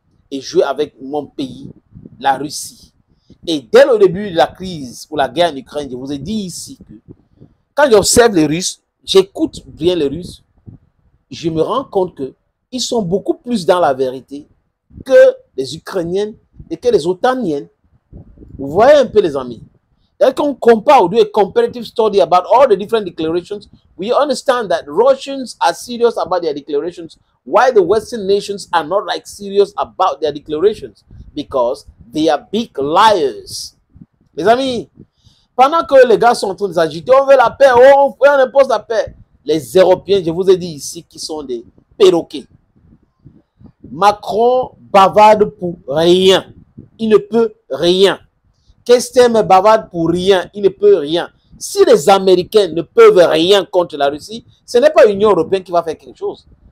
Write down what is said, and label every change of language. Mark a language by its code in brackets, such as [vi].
[fr] Et jouer avec mon pays, la Russie. Et dès le début de la crise pour la guerre en Ukraine, je vous ai dit ici que quand j'observe les Russes, j'écoute bien les Russes, je me rends compte qu'ils sont beaucoup plus dans la vérité que les Ukrainiennes et que les Otaniennes. Vous voyez un peu les amis. [en] When we compare or do a comparative study about all the different declarations, we understand that Russians are serious about their declarations, while the Western nations are not like serious about their declarations because they are big liars. [fr] Les amis, pendant que les gars sont en train de s'agiter, on veut la paix, on impose la paix. Les Européens, je vous ai dit ici, qui sont des perroquets. Macron bavarde pour rien. Il ne peut rien. Kestem bavarde pour rien. Il ne peut rien. Si les Américains ne peuvent rien contre la Russie, ce n'est pas l'Union européenne qui va faire quelque chose.